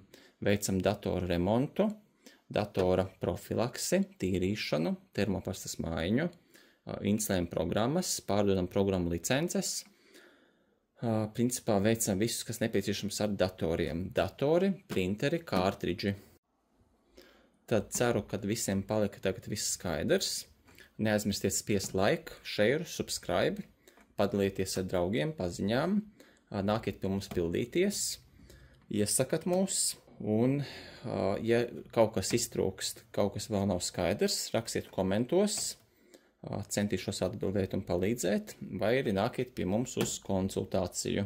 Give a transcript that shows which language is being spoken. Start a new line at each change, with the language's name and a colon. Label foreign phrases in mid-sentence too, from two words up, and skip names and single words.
Latvian: Veicam datoru remontu, datora profilaksi, tīrīšanu, termopastas maiņu, instalējam programmas, pārdodam programmu licences. Principā veicam visus, kas nepieciešams ar datoriem. Datori, printeri, kārtridži. Tad ceru, ka visiem palika tagad viss skaidrs. Neaizmirstiet spiest
English: like, share, subscribe,
Latvian: padalieties ar draugiem, paziņām, nākiet pie mums pildīties, iesakat mūs, un, ja kaut kas iztrūkst, kaut kas vēl nav skaidrs, rakstiet komentos, centīšos atbildēt un palīdzēt, vai arī nākiet pie mums uz konsultāciju.